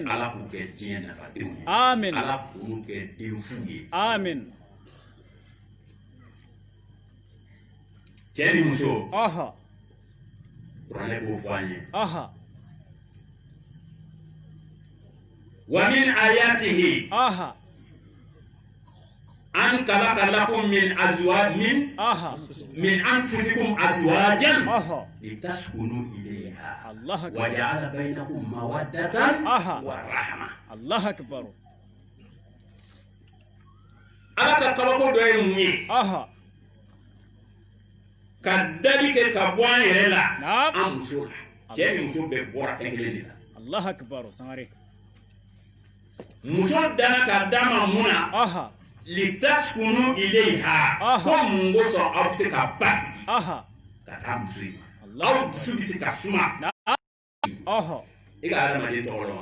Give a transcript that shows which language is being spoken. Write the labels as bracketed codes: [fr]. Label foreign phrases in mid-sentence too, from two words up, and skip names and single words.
[bm] ala k'u kɛ diɲɛ nafadenw ye amin ala k'u kɛ den fu ye amin cɛ ni muso kuranɛ b'o fɔ an ye [ar] ومن آياته أن خلق لكم من أنفسكم أزواجا لتسكنوا إليها وجعل بينكم مودة ورحمة الله أكبر [bm] ala ka kabako dɔ ye mun ye ka dali kɛ ka bɔ an yɛrɛ la an muso la cɛ ni muso bɛɛ bɔra fɛn kelen de la [ar] الله أكبر Sangare [bm] muso dana ka d'a ma mun na [ar] لتسكنوا إليها [bm] ko mun kosɔn aw bɛ se ka basigi ka taa muso in ma aw dusu bɛ se ka suma i ka adamaden tɔgɔ dɔn wa